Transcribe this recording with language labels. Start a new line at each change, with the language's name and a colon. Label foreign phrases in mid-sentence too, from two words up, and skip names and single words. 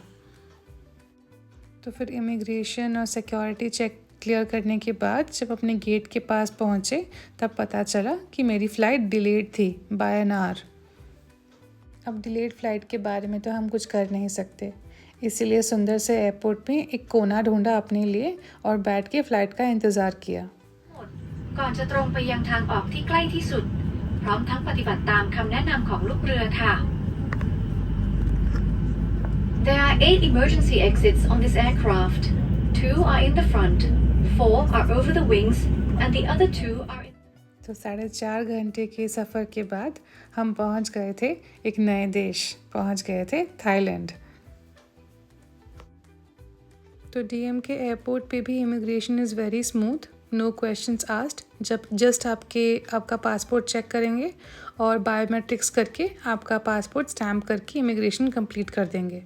Hindi: तो फिर इमिग्रेशन और
English: security check clear
Hindi: करने के बाद जब अपने गेट के पास पहुँचे तब पता चला कि मेरी
English: flight delayed
Hindi: थी
English: by an hour.
Hindi: अब
English: delayed flight
Hindi: के बारे में तो हम कुछ कर नहीं सकते, इसीलिए सुंदर से एयरपोर्ट में एक कोना ढूंढा अपने लिए और बैठ के फ़्लाइट का इंतज़ार किया।
Thai: ก่อนจะตรงไปยังทางออกที่ใกล้ที่สุดพร้อมทั้งปฏิบัติตามคำแนะนำของลูกเรือค่ะ
English: There are 8 emergency exits on this aircraft. 2 are in the front, 4 are over the wings, and the other 2 are in...
Hindi: तो 4.5 घंटे के सफ़र के बाद हम पहुंच गए थे एक नए देश, पहुंच गए थे थाईलैंड। तो DMK एयरपोर्ट पे भी
English: immigration is very smooth, no questions asked.
Hindi: जब जस्ट आपका
English: passport check
Hindi: करेंगे और बायोमेट्रिक्स करके आपका
English: passport stamp
Hindi: करके
English: immigration complete
Hindi: कर देंगे।